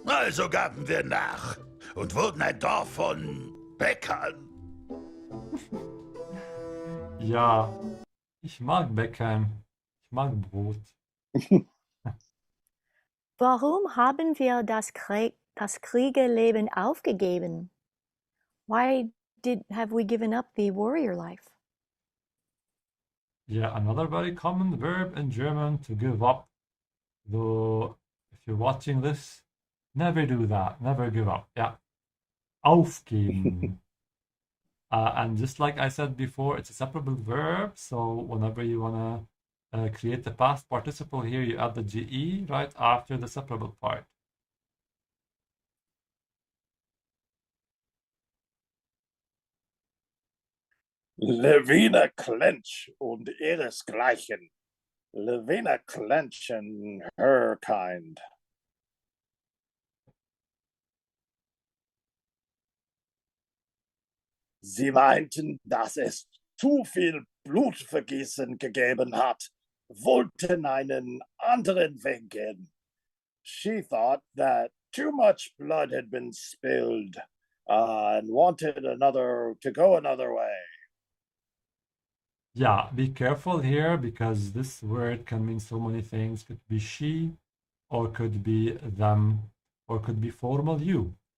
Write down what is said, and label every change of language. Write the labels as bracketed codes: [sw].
[de] Also gaben wir nach und wurden ein Dorf von Bäckern. Ja, ich mag Bäckern. Ich mag Brot. Warum haben wir das Kriegerleben aufgegeben? [en] Why have we given up the warrior life? Yeah, another very common verb in German, to give up. Though, if you're watching this, never do that. Never give up. Yeah. Aufgeben. And just like I said before, it's a separable verb. So whenever you want to create the past participle here, you add the GE right after the separable part. [de] Levina Klench und ihresgleichen. [en] Levina Klench and her kind. [de] Sie meinten, dass es zu viel Blutvergießen gegeben hat, wollten einen anderen Weg gehen. [en] She thought that too much blood had been spilled and wanted to go another way. Yeah, be careful here because this word can mean so many things. Could be she, or could be them, or could be formal you.